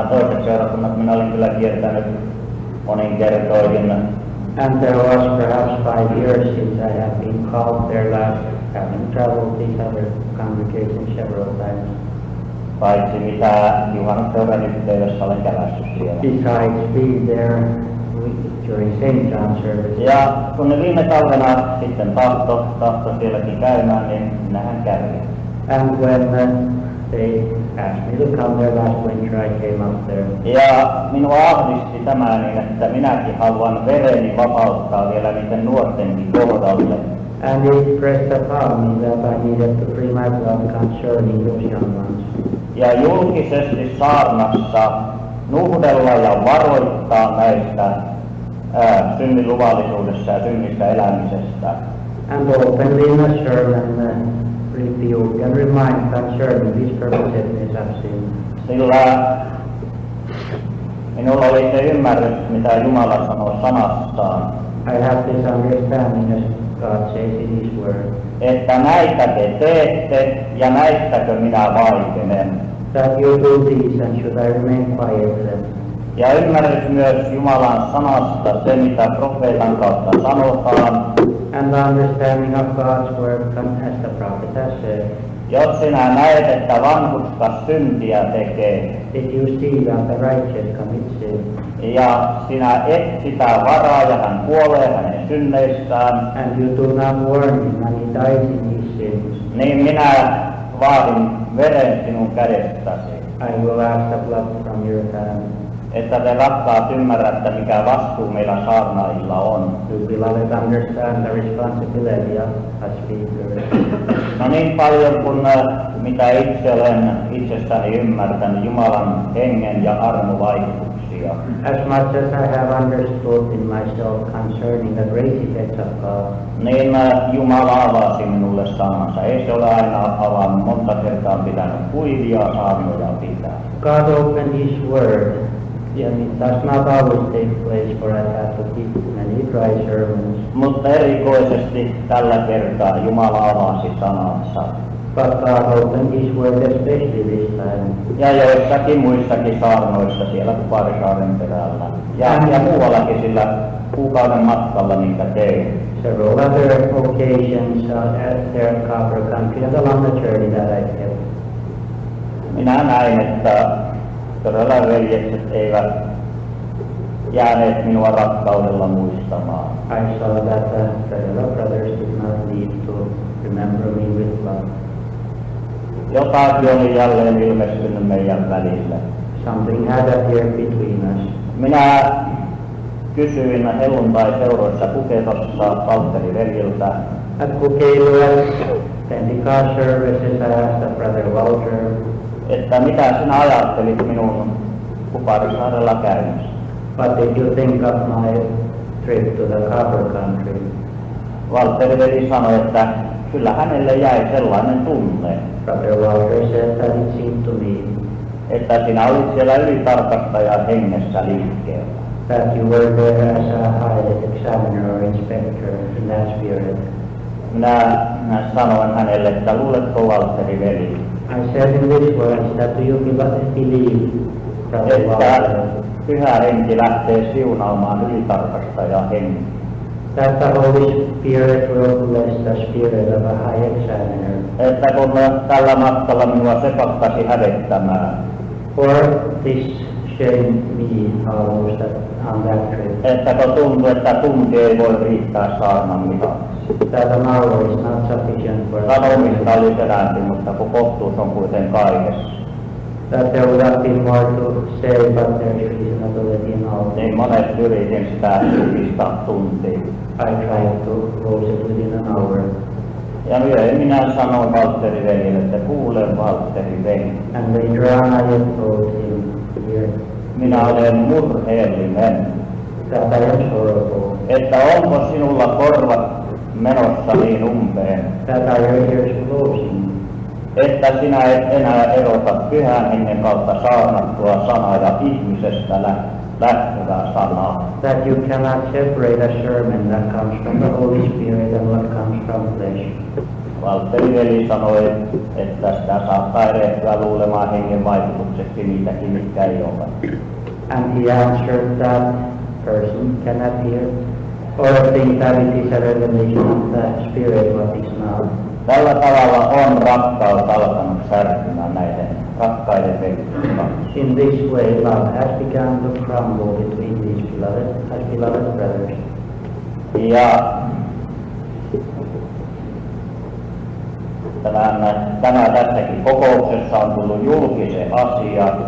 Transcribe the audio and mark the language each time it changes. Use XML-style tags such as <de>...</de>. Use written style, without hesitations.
<fi>Nämä toiset seurakunnat minä olin kyllä kiertänyt monin kertoihin.</fi> <en>And there was perhaps 5 years since I have been called there last, having traveled these other congregations several times.</en> <fi>Paitsi mitä juhannusseuran yhteydessä olen kävässyt siellä.</fi> <en>Besides being there during St. John's service.</en> <fi>Ja kun ne viime talvena sitten tahto sielläkin käymään, niin minähän kävin.</fi> <en>And when they asked me to come there last winter, I came up there.</en> <fi>Ja minua ahdisti tämä niin, että minäkin haluan vereni vapauttaa vielä niiden nuortenkin kohdalle.</fi> <en>And it pressed upon me that I needed to free my blood concerning those young ones.</en> <fi>Ja julkisesti saarnassa nuhdella ja varoittaa näistä synninluvallisuudessa ja synnistä elämisestä.</fi> <en>And openly in a sermon rebuke and remind concerning this perversiveness of sin.</en> <fi>Sillä minulla oli se ymmärrys, mitä Jumala sanoo sanastaan,</fi> <en>I have this understanding as God says in His Word,</en> <fi>että näitä te teette ja näistäkö minä vaikenen.</fi> <en>that you do these and should I remain quiet then.</en> <fi>Ja ymmärrys myös Jumalan sanasta, se mitä profeetan kautta sanotaan.</fi> <en>And the understanding of God's Word, as the prophet has said,</en> <fi>Jos sinä näet, että vanhurskas syntiä tekee,</fi> <en>if you see that the righteous commit sin,</en> <fi>ja sinä et sitä varaa ja hän kuolee hänen synneissään,</fi> <en>and you do not warn him and he dies in his sins,</en> <fi>niin minä vaadin veren sinun kädestäsi.</fi> <en>I will ask the blood from your hand.</en> <fi>Että te rakkaat ymmärrätte, mikä vastuu meillä saarnaajilla on.</fi> <en>You beloved understand the responsibility of us speakers.</en> <fi>No niin paljon kuin mitä itse olen itsestäni ymmärtänyt Jumalan hengen ja armon vaikutuksia.</fi> <en>As much as I have understood in myself concerning the great effects of God,</en> <fi>Niin Jumala avasi minulle sanansa. Ei se ole aina avannut, monta kertaa pitänyt kuivia saarnoja pitää.</fi> <en>God opened His Word, and it does not always take place for I have to keep many dry sermons.</en> <fi>Mutta erikoisesti tällä kertaa Jumala avasi sanansa.</fi> <en>But God opened His Word especially this time.</en> <fi>Ja joissakin muissakin saarnoissa siellä Kuparisaaren perällä. Ja muuallakin sillä kuukauden matkalla niitä tein.</fi> <en>several other occasions at their copper country and along the journey that I took.</en> <fi>Minä näin, että todella veljekset eivät jääneet minua rakkaudella muistamaan.</fi> <en>I saw that the fellow brothers did not need to remember me with love.</en> <fi>Jotakin oli jälleen ilmestynyt meidän välillä.</fi> <en>Something had appeared between us.</en> <fi>Minä kysyin helluntai-seuroissa Puketossa Valtteri veljiltä,</fi> <en>At Pukeilu's Pentecost services, I asked Brother Walter,</en> <fi>että mitä sinä ajattelit minun Kuparisaarella käynnissä.</fi> <en>what did you think of my trip to the copper country?</en> <fi>Valtteri veli sanoi, että kyllä hänelle jäi sellainen tunne,</fi> <en>Brother Walter said that it seemed to me</en> <fi>että sinä olit siellä ylitarkastajan hengessä liikkeellä.</fi> <en>that you were there as a high examiner or inspector in that spirit.</en> <fi>Minä sanoin hänelle, että luuletko Valtteri veli,</fi> <en>I said in these words that do you believe, Brother Walter,</en> <fi>että pyhä henki lähtee siunaamaan ylitarkastajan hengen.</fi> <en>that the Holy Spirit will bless the spirit of a high examiner?</en> <fi>Että kun tällä matkalla minua se pakkasi hävettämään,</fi> <en>Or this shamed me almost on that trip,</en> <fi>että kun tuntui, että tunti ei voi riittää saarnan mitaksi.</fi> <en>that an hour is not sufficient for</en> <fi>Sanomista oli peräänti, mutta kun kohtuus on kuitenkin kaikessa.</fi> <en>that there would have been more to say, but there is reasonability in all.</en> <fi>Niin monet yritin sitä supistaa tuntiin.</fi> <en>I tried to close it within an hour.</en> <fi>Ja myöhemmin minä sanoin Valtteri veljelle, että kuule Valtteri veli,</fi> <en>And later on I had told him here</en> <fi>minä olen murheellinen,</fi> <en>that I am sorrowful,</en> <fi>että onko sinulla korvat menossa niin umpeen,</fi> <en>that our ears closing,</en> <fi>että sinä et enää erota pyhän hengen kautta saarnattua sanaa ja ihmisestä lähtevää sanaa.</fi> <en>that you cannot separate a sermon that comes from the Holy Spirit and what comes from flesh.</en> <fi>Valtteri veli sanoi, että sitä saattaa erehtyä luulemaan hengen vaikutukseksi niitäkin, mitkä ei ole.</fi> <en>And he answered that person cannot hear or think that it is a revelation of the Spirit what is now.</en> <fi>Tällä tavalla on rakkaus alkanut särkymään näiden rakkaiden veljen kanssa.</fi> <en>In this way love has begun to crumble between these beloved brothers.</en> <fi>Ja tämä tässäkin kokouksessa on tullut julkisen asia,</fi>